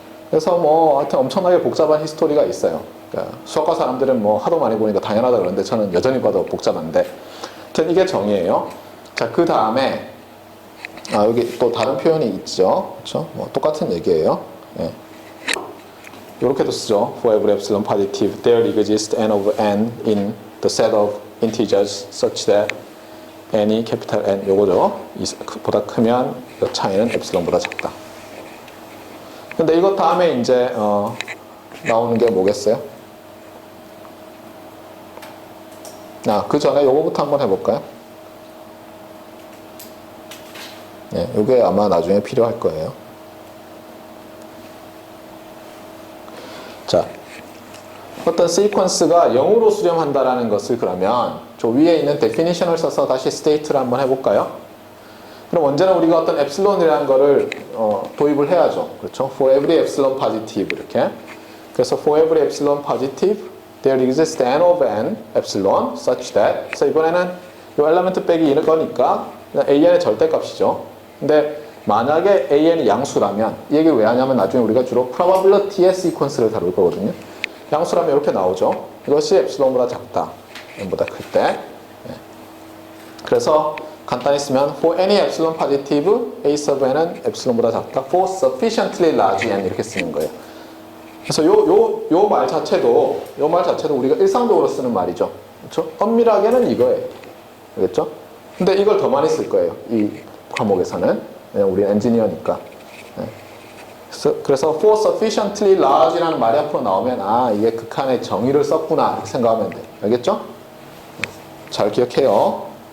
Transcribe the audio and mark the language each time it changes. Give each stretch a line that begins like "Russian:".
Korean: 그래서 뭐 하여튼 엄청나게 복잡한 히스토리가 있어요. 그러니까 수학과 사람들은 뭐 하도 많이 보니까 당연하다 그러는데 저는 여전히 봐도 복잡한데 하여튼 이게 정의예요. 자, 그 다음에 여기 또 다른 표현이 있죠. 그렇죠? 뭐 똑같은 얘기예요. 예. 이렇게도 쓰죠.
English: For every epsilon positive, there exists n of n in the set of integers such that
Korean: n이 캐피탈 N 요거죠. 보다 크면 그 차이는 엡실론보다 작다. 근데 이것 다음에 이제 나오는 게 뭐겠어요? 그 전에 요거부터 한번 해볼까요? 네, 요게 아마 나중에 필요할 거예요. 자, 어떤 시퀀스가 0으로 수렴한다라는 것을 그러면 저 위에 있는 데피니션을 써서 다시 스테이트를 한번 해볼까요? 그럼 언제나 우리가 어떤 엡실론이라는 거를 도입을 해야죠. 그렇죠?
English: For every epsilon positive
Korean: 이렇게. 그래서
English: for every epsilon positive, there exists n of n epsilon such that.
Korean: 그래서 이번에는 이 엘리먼트 빼기 이거니까 an의 절대값이죠. 근데 만약에 an이 양수라면 이 얘기를 왜 하냐면 나중에 우리가 주로 probability의 시퀀스를 다룰 거거든요. 양수라면 이렇게 나오죠. 이것이 엡실론보다 작다. n보다 클 때. 그래서 간단히 쓰면
English: for any epsilon positive,
Korean: a sub n은 epsilon보다 작다.
English: for sufficiently large n
Korean: 이렇게 쓰는 거예요. 그래서 요 말 자체도 우리가 일상적으로 쓰는 말이죠. 그렇죠? 엄밀하게는 이거예요. 알겠죠? 근데 이걸 더 많이 쓸 거예요. 이 과목에서는. 왜냐면 우리는 엔지니어니까. 그래서
English: for sufficiently large
Korean: 라는 말이 앞으로 나오면 이게 극한의 정의를 썼구나 이렇게 생각하면 돼요. 알겠죠? 잘 기억해요.